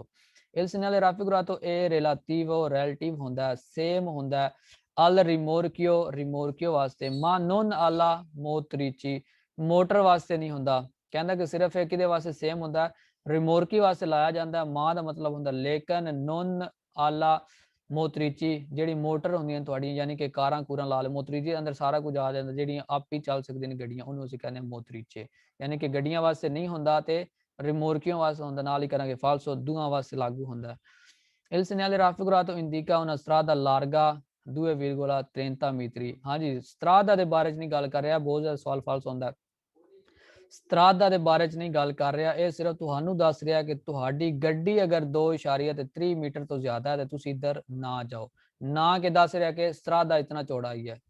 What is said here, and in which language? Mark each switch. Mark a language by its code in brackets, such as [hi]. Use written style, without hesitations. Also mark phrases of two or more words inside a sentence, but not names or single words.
[it] il segnale raffigurato [pa] ਇਹ ਰਿਲੇਟਿਵ ਰਿਲੇਟਿਵ ਹੁੰਦਾ, ਸੇਮ ਹੁੰਦਾ [it] al rimorchio, rimorchio [pa] ਵਾਸਤੇ, [it] ma non alla motrici, [pa] ਮੋਟਰ ਵਾਸਤੇ ਨਹੀਂ ਹੁੰਦਾ। ਕਹਿੰਦਾ ਕਿ ਸਿਰਫ ਇਹ ਕਿਹਦੇ ਵਾਸਤੇ ਸੇਮ ਹੁੰਦਾ, ਰਿਮੋਰਕੀ ਵਾਸਤੇ ਲਾਇਆ ਜਾਂਦਾ। ਮਾਂ ਦਾ ਮਤਲਬ ਹੁੰਦਾ ਲੇਕਿਨ [it] non alla motrici, [pa] ਜਿਹੜੀ ਮੋਟਰ ਹੁੰਦੀਆਂ ਤੁਹਾਡੀਆਂ, ਯਾਨੀ ਕਿ ਕਾਰਾਂ ਕੂਰਾਂ ਲਾ ਲਓ, ਮੋਤਰੀਚੀ ਅੰਦਰ ਸਾਰਾ ਕੁਝ ਆ ਜਾਂਦਾ, ਜਿਹੜੀਆਂ ਆਪ ਹੀ ਚੱਲ ਸਕਦੀਆਂ ਨੇ ਗੱਡੀਆਂ, ਉਹਨੂੰ ਅਸੀਂ ਕਹਿੰਦੇ ਹਾਂ ਮੋਤਰੀਚੇ, ਯਾਨੀ ਕਿ ਗੱਡੀਆਂ ਵਾਸਤੇ ਨਹੀਂ ਹੁੰਦਾ ਤੇ ਰਿਮੋਰਕੀਆਂ ਵਾਸਤੇ ਹੁੰਦਾ। ਨਾਲ ਹੀ ਕਰਾਂਗੇ ਫਾਲਸੋ, ਦੋਹਾਂ ਵਾਸਤੇ ਲਾਗੂ ਹੁੰਦਾ। [it] il segnale raffigurato indica una strada larga 2,30 metri, [pa] ਹਾਂਜੀ ਸਟਰਾਦਾ ਦੇ ਬਾਰੇ ਚ ਨਹੀਂ ਗੱਲ ਕਰ ਰਿਹਾ, ਬਹੁਤ ਜ਼ਿਆਦਾ ਸਵਾਲ ਫਾਲਸ ਹੁੰਦਾ। ਸਟਰਾਦਾ ਦੇ ਬਾਰੇ ਚ ਨਹੀਂ ਗੱਲ ਕਰ ਰਿਹਾ, ਇਹ ਸਿਰਫ ਤੁਹਾਨੂੰ ਦੱਸ ਰਿਹਾ ਕਿ ਤੁਹਾਡੀ ਗੱਡੀ ਅਗਰ 2.3 ਮੀਟਰ ਤੋਂ ਜ਼ਿਆਦਾ ਹੈ ਤੇ ਤੁਸੀਂ ਇੱਧਰ ਨਾ ਜਾਓ, ਨਾ ਕਿ ਦੱਸ ਰਿਹਾ ਕਿ ਸਟਰਾਦਾ ਇਤਨਾ ਚੌੜਾ ਹੀ ਹੈ।